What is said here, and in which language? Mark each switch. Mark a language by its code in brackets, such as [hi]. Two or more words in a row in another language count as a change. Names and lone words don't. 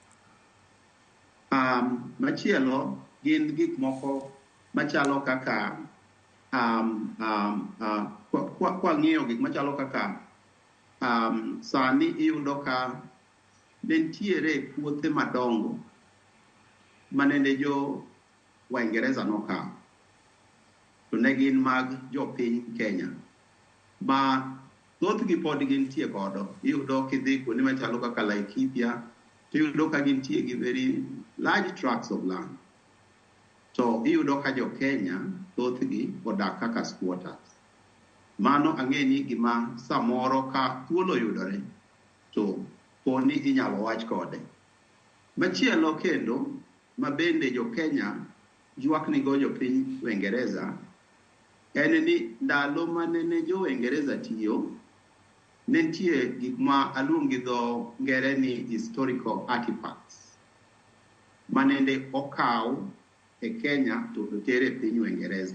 [luo] Machielo gin gik moko machalo kaka kwa ng'iyo gik machalo kaka sani iyudo ka nentiere puothe madongo manende jo Waingereza nokawo, to ne gin mag jopiny Kenya ma thothgi pod gintie godo. Iyudo kidhi kuonde machalo kaka Laikipia tiyudo ka gintie gi [en] very large tracts of land, [luo] to iyudo ka Jokenya thothgi odak kaka squatters. Mano ang'e ni gima samoro ka thuolo yudore to poni inyalo wach kode. Machielo kendo ma bende Jokenya ywakne go jopiny Uingereza en ni ndalo mane ne jo Uingereza tiyo ne nitie gik ma aluongi dho ngere ni [en] historical artifacts [luo] manende okaw e Kenya to otere piny Uingereza.